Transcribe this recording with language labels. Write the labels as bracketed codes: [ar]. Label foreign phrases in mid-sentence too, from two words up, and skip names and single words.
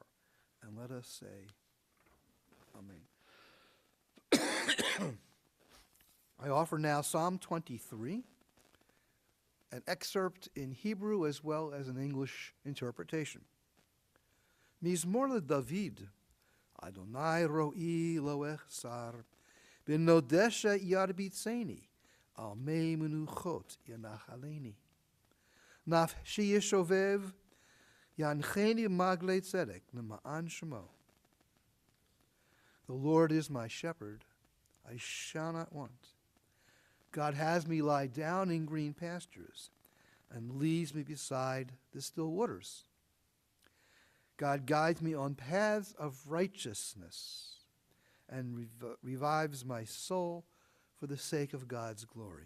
[en] And let us say, Amen. I offer now Psalm 23, an excerpt in Hebrew as well as an English interpretation. [he] מזמור לדוד, יהוה רעי לא אחסר, בנאות דשא ירביצני, על מי מנחות ינהלני. נפשי ישובב, ינחני במעגלי צדק, למען שמו. [en] The Lord is my shepherd, I shall not want. God has me lie down in green pastures and leads me beside the still waters. God guides me on paths of righteousness and revives my soul for the sake of God's glory.